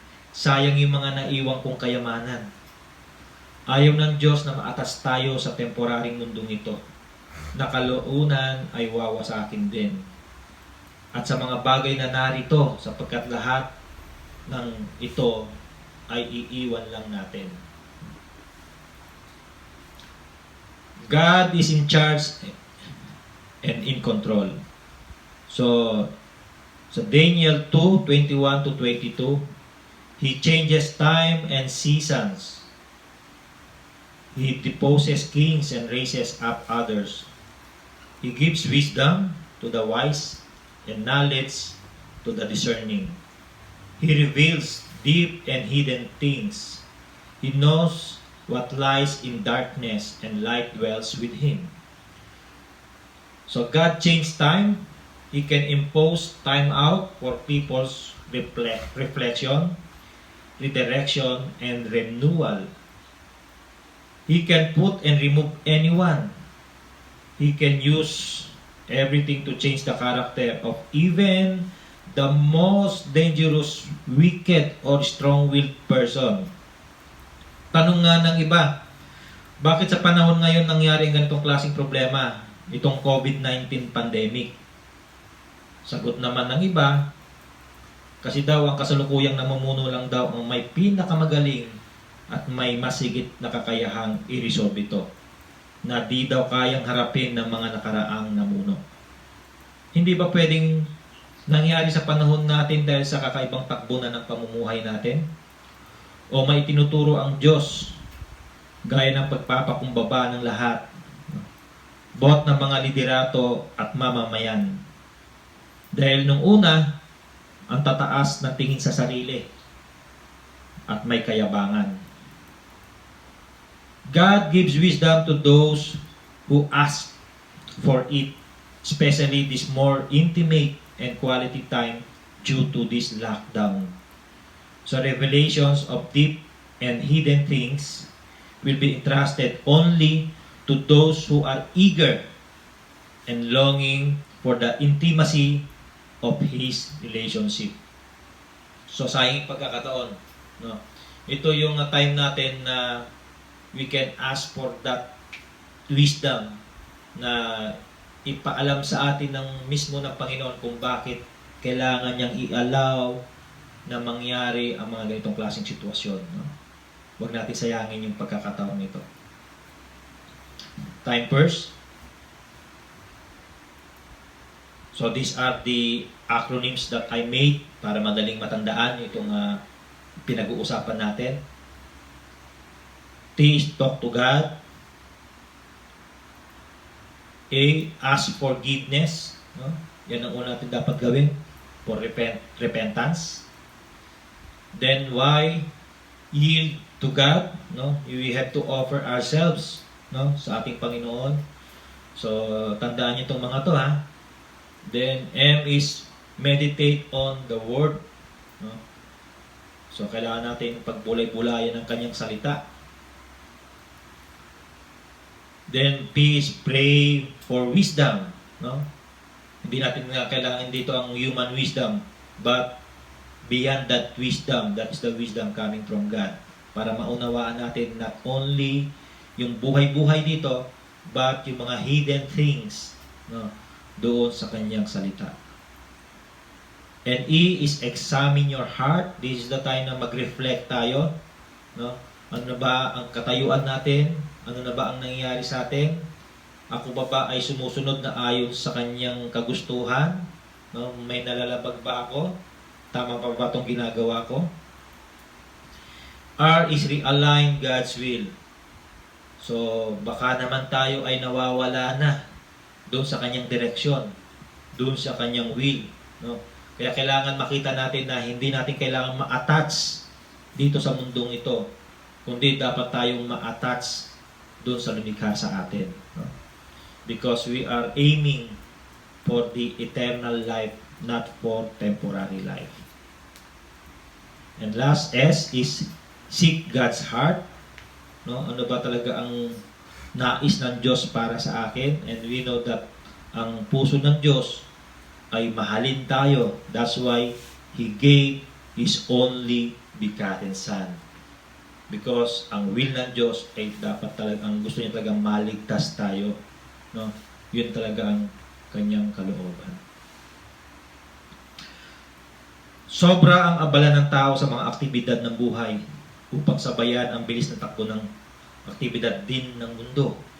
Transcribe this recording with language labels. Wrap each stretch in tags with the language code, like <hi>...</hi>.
<tl>Sayang yung mga naiwan kong kayamanan. Ayaw ng Diyos na maatas tayo sa temporaring mundong ito. Nakaloonan ay wawasakin din. At sa mga bagay na narito, sapagkat lahat ng ito ay iiwan lang natin.</tl> <en>God is in charge and in control. So Daniel 2:21-22, He changes time and seasons. He deposes kings and raises up others. He gives wisdom to the wise and knowledge to the discerning. He reveals deep and hidden things. He knows what lies in darkness, and light dwells with Him. So God changed time. He can impose time out for people's reflection, redirection, and renewal. He can put and remove anyone. He can use everything to change the character of even the most dangerous, wicked, or strong-willed person.</en> <tl>Tanong nga ng iba, bakit sa panahon ngayon nangyari ang ganitong klaseng problema? itong COVID-19 pandemic? Sagot naman ng iba, kasi daw ang kasalukuyang namumuno lang daw ang may pinakamagaling at may masigit na kakayahang i-resolve ito, na di daw kayang harapin ng mga nakaraang namuno. Hindi ba pwedeng nangyari sa panahon natin dahil sa kakaibang takbo na ng pamumuhay natin? O may tinuturo ang Diyos gaya ng pagpapakumbaba ng lahat, both ng mga liderato at mamamayan? Dahil nung una, ang tataas ng tingin sa sarili at may kayabangan.</tl> <en>God gives wisdom to those who ask for it, especially this more intimate and quality time due to this lockdown. So revelations of deep and hidden things will be entrusted only to those who are eager and longing for the intimacy of His relationship.</en> <tl>So sayang pagkakataon, no? Ito yung time natin na</tl> <en>we can ask for that wisdom</en> <tl>na ipaalam sa atin ng mismo ng Panginoon kung bakit kailangan niyang i-allow na mangyari ang mga ganitong klaseng sitwasyon. No? Huwag natin sayangin yung pagkakataon nito.</tl> <en>Time first. So these are the acronyms that I made</en> <tl>para madaling matandaan itong pinag-uusapan natin.</tl> <en>T is talk to God.</en> <tl>A,</tl> <en>ask forgiveness.</en> <tl>No? Yan ang una natin dapat gawin</tl> <en>for repentance. Then Y, yield to God. No? We have to offer ourselves, no,</en> <tl>sa ating Panginoon. So tandaan niyo itong mga to, ha.</tl> <en>Then M is meditate on the Word. No?</en> <tl>So kailangan natin pagbulay-bulayan ng kanyang salita.</tl> <en>Then P is pray for wisdom. No?</en> <tl>Hindi natin kailangan dito ang</tl> <en>human wisdom, but beyond that wisdom, that is the wisdom coming from God.</en> <tl>Para maunawaan natin</tl> <en>not only</en> <tl>yung buhay-buhay dito, but yung mga</tl> <en>hidden things,</en> <tl>no, doon sa kanyang salita.</tl> <en>And E is examine your heart. This is the time</en> <tl>na mag-reflect tayo.</tl> <en>No?</en> <tl>Ano na ba ang katayuan natin? Ano na ba ang nangyayari sa atin? Ako ba ay sumusunod na ayon sa kanyang kagustuhan? No? May nalalabag ba ako? Tama pa ba itong ginagawa ko?</tl> <en>R is realign God's will.</en> <tl>So, baka naman tayo ay nawawala na doon sa kanyang direksyon, doon sa kanyang will. No? Kaya kailangan makita natin na hindi natin kailangan ma-attach dito sa mundong ito, kundi dapat tayong ma-attach doon sa lumikha sa atin. No?</tl> <en>Because we are aiming for the eternal life, not for temporary life. And last S is seek God's heart. No?</en> <tl>Ano ba talaga ang nais ng Diyos para sa akin?</tl> <en>And we know that</en> <tl>ang puso ng Diyos ay mahalin tayo.</tl> <en>That's why He gave His only begotten Son.</en> <tl>Because ang will ng Diyos ay dapat talaga, ang gusto niya talagang maligtas tayo. No? Yun talaga ang kanyang kalooban. Sobra ang abala ng tao sa mga aktibidad ng buhay upang sabayan ang bilis na takbo ng aktibidad din ng mundo.</tl>